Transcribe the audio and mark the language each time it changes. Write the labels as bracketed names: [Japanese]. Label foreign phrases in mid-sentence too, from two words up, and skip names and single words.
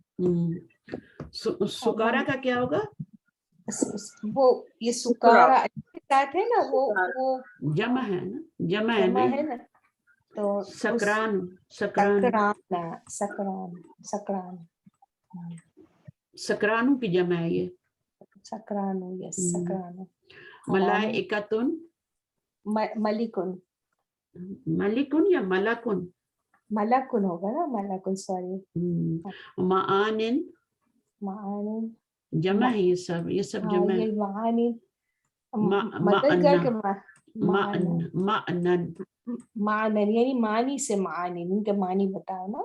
[Urdu] سکارا کا کیا ہوگا؟ وہ یہ سکارا ساتھ ہے نا، وہ جمع ہے نا، جمع ہے نا. تو سکران سکرانو کی جمع ہے یہ. سکرانو، یس سکرانو. ملائکتن ملکن. ملکن یا ملکن؟ ملکن ہوگا نا، ملکن سوری. معانن جمع ہے، یہ سب جمع ہے. معنن یعنی معنی سے معانی، ان کے معنی بتاؤ نا.